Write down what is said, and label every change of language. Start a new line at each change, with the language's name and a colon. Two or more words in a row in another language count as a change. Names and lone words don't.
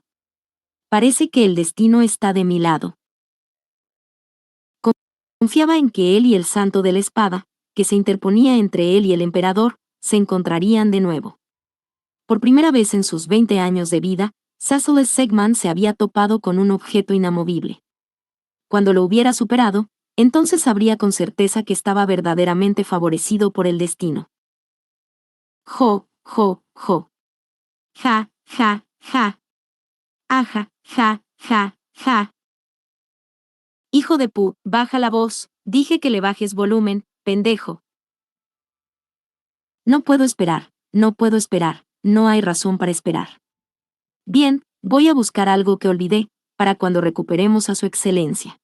Spanish: Parece que el destino está de mi lado. Confiaba en que él y el santo de la espada, que se interponía entre él y el emperador, se encontrarían de nuevo. Por primera vez en sus 20 años de vida, Cecil Segman se había topado con un objeto inamovible. Cuando lo hubiera superado, entonces sabría con certeza que estaba verdaderamente favorecido por el destino. Jo, jo, jo. Ja, ja, ja. Aja, ja, ja, ja. Hijo de pu, baja la voz, dije que le bajes volumen, pendejo. No puedo esperar, no puedo esperar, no hay razón para esperar. Bien, voy a buscar algo que olvidé, para cuando recuperemos a su excelencia.